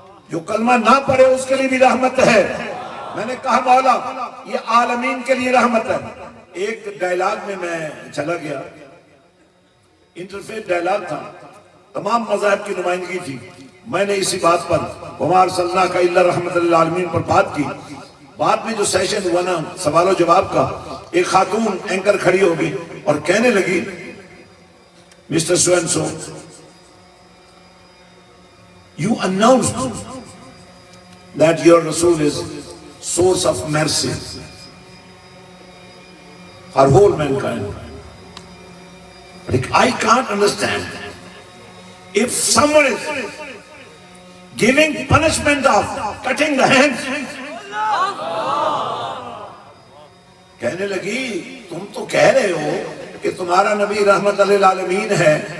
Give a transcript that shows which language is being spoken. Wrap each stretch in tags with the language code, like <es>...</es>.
<ur>جو کلمہ نہ پڑھے اس کے لیے بھی رحمت ہے۔ میں نے کہا مولا یہ عالمین کے لیے رحمت ہے۔ ایک ڈائلاگ میں چلا گیا، انٹرفیت ڈائلاگ تھا، تمام مذاہب کی نمائندگی تھی، میں نے اسی بات پر</ur> <ar>وَمَا أَرْسَلْنَاكَ إِلَّا رَحْمَةً لِلْعَالَمِينَ</ar> <ur>پر بات کی۔ بعد میں جو سیشن ہوا نا سوال و جواب کا، ایک خاتون اینکر کھڑی ہوگی اور کہنے لگی Mr.</ur> <en>So-and-so, you announced that your Rasul is source of mercy for whole mankind. But I can't understand. If someone is giving punishment of cutting the hands,</en> <ur>کہنے لگی تم تو کہہ رہے ہو کہ تمہارا نبی رحمت للعالمین ہے،</ur>